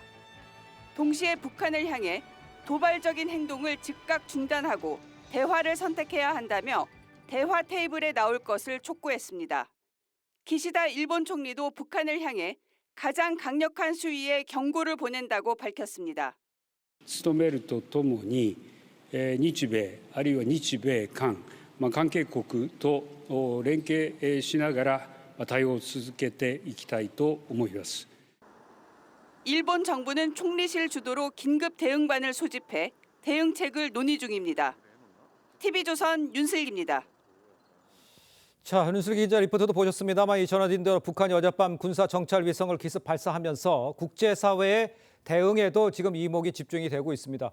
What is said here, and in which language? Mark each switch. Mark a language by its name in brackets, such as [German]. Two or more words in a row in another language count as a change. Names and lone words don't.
[Korean] 동시에 북한을 향해 도발적인 행동을 즉각 중단하고 대화를 선택해야 한다며 대화 테이블에 나올 것을 촉구했습니다. 기시다 일본 총리도 북한을 향해 가장 강력한 수위의 경고를 보낸다고 밝혔습니다. [Japanese] 努めるとともに日米あるいは日米韓関係国と連携しながら対応を続けていきたいと思います。 [Korean] 일본 정부는 총리실 주도로 긴급 대응반을 소집해 대응책을 논의 중입니다. TV조선 윤슬기입니다. 자, 윤슬기 기자 리포터도 보셨습니다만 이 전해드린 대로 북한이 어젯밤 군사 정찰 위성을 기습 발사하면서 국제사회의 대응에도 지금 이목이 집중이 되고 있습니다.